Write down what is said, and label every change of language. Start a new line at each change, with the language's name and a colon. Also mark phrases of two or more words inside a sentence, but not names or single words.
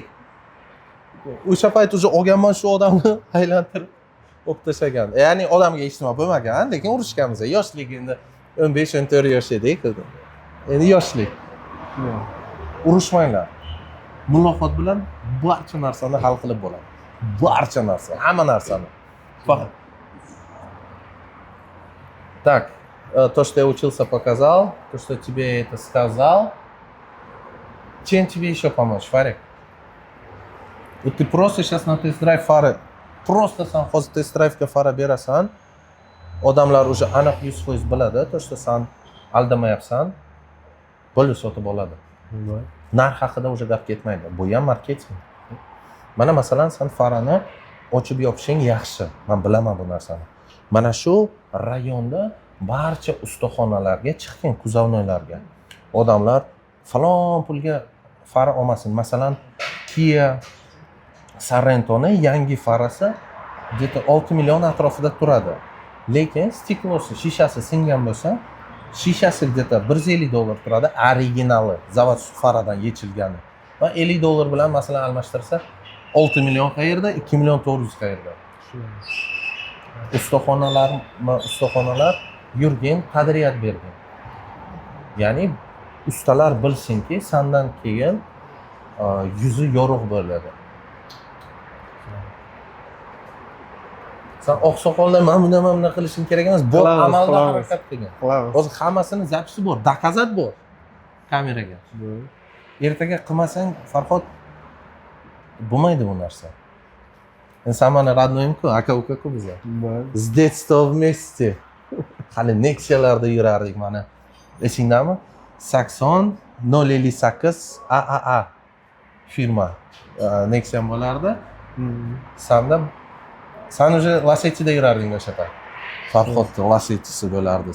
Uzbek: O'sha payt уже olganman shu odamni aylantirib o'qib tashlagan. Ya'ni odamga hech nima bo'lmagan, lekin urushganmiz. Yoshlik endi 15-14 yosh edik. Endi yoshlik. Urushmanglar. Muloqot bilan barcha narsani hal qilib bo'ladi. Barcha narsa, hamma narsani. Faqat.
Russian: Так, то, что я учился, показал, то, что тебе это сказал. Чем тебе еще помочь, Фарик? Вот ты просто сейчас на тест-драйв фары, просто сам
Uzbek: hozir тест-драйвga fara berasan, odamlar уже aniq 100% biladi,
Russian: то, что
Uzbek: san aldamayapsan, bo'ldi sotib oladi. Narx haqida уже gap ketmaydi. Bu ham marketing. Mana masalan, sen farani ochib yopishing yaxshi. Men bilaman bu narsani. Mana shu rayonda barcha ustaxonalarga chiqing, kuzovnoylarga. Odamlar falon pulga fara olmasin. Masalan, Kia Sorentoni yangi farasi где-то 6 million atrofida turadi. Lekin stiklosi, shishasi singan bo'lsa, shishasi где-то $150 turadi, originali, zavod faradan yechilgani. Va $50 bilan masalan almashtirsa, 6 million qayerda, 2 million 400 qayerda. Ustaxonalar yurgin, qadriyat bergin. Ya'ni ustalar bilsinki, sandan keyin yuzi yorug' bo'ladi. Sen oqsoqollar mana buni qilishing kerak emas, bu amalda harakat qilgan. Hozir hammasini zapisi bor, dokazat bor kameraga. Ertaga qilmasang, Farhod bo'lmaydi bu narsa. Sen meni родноyim-ku, aka-uka-ku bizlar.
Russian: С детства вместе.
Uzbek: Hali Nexia'larda yurardik mana. Esingdami? Saxon 058 AAA firma. Nexia bo'lardi. Sen уже Lacetti'da yurarding o'sha payt. Farhodning Lacetti'si bo'lardi.